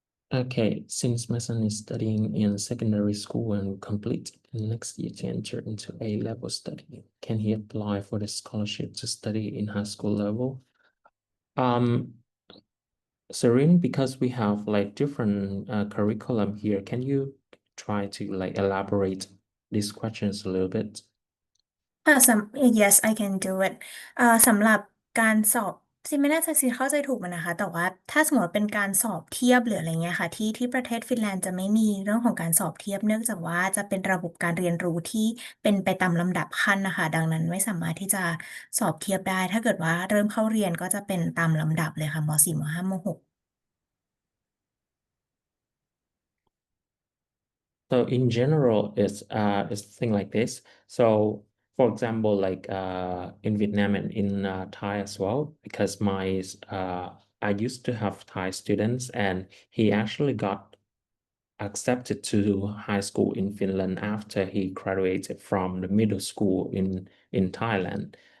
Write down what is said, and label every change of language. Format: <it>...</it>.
<en>Okay, since my son is studying in secondary school and complete next year to enter into A-level study, can he apply for the scholarship to study in high school level? Serene, because we have like different curriculum here, can you try to like elaborate these questions a little bit? Yes I can do it</en> <th>สำหรับการสอบซิไม่แน่ใจสิเข้าใจถูกมันนะคะแต่ว่าถ้าสมมติเป็นการสอบเทียบหรืออะไรเงี้ยค่ะที่ประเทศฟินแลนด์จะไม่มีเรื่องของการสอบเทียบเนื่องจากว่าจะเป็นระบบการเรียนรู้ที่เป็นไปตามลำดับขั้นนะคะดังนั้นไม่สามารถที่จะสอบเทียบได้ถ้าเกิดว่าเริ่มเข้าเรียนก็จะเป็นตามลำดับเลยค่ะม.4 ม.5 ม.6</th> <en>So in general, it's thing like this. So for example, like in Vietnam and in Thai as well, because I used to have Thai students and he actually got accepted to high school in Finland after he graduated from the middle school in Thailand.</en>